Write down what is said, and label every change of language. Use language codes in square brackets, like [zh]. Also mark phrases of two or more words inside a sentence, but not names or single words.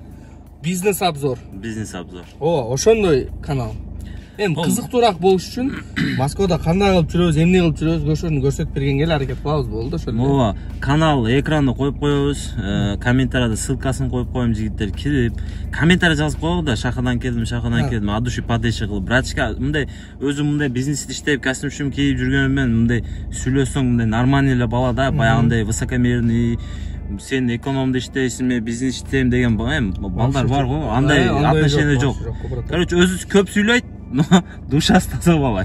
[ky] Бизнес обзор. Ооба, ошондой канал. Эми кызыктуураак болуш үчүн Москвада кандай кылып жүрөбүз, эмне кылып жүрөбүз, ошону көрсөтүп бергенге эле аракет кылабыз, болду ошол эле. Ооба, канал экранды коюп коебуз, комментарийда ссылкасын коюп коем, жигиттер кирип, комментарий жазып коебуз да, шахадан келдим, [ru] от души поддержка кылып. [ky] Братчика, мындай өзүм мындай бизнес иштеп, костюм кийип жүргөнүм менен мындай сүйлөсөң, мындай нормальный эле бала да, баягындай высокомерный, сен экономда иштейсиңби, бизнес иштейм деген балдар бар го, андай отношение жок. Короче, өзү көп сүйлөйт, но душасы таза бала.